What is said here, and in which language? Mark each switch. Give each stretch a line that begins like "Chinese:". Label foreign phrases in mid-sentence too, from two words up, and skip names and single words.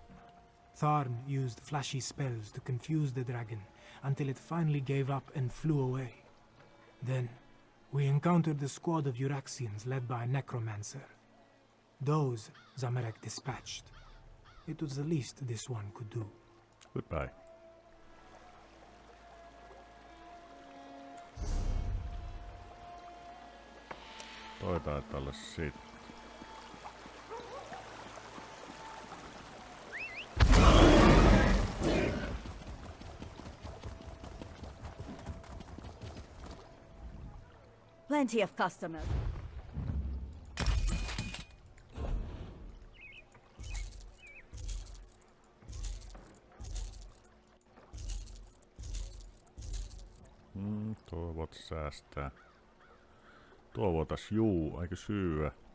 English: Tharn used flashy spells to confuse the dragon until it finally gave up and flew away. Then, we encountered a squad of Euraxians led by a necromancer. Those Zamorak dispatched. It was the least this one could do. Goodbye.
Finnish: Toi taitaa olla sit.
English: Plenty of customers.
Finnish: Tuo voit säästää. Tuo voitais eikö syödä?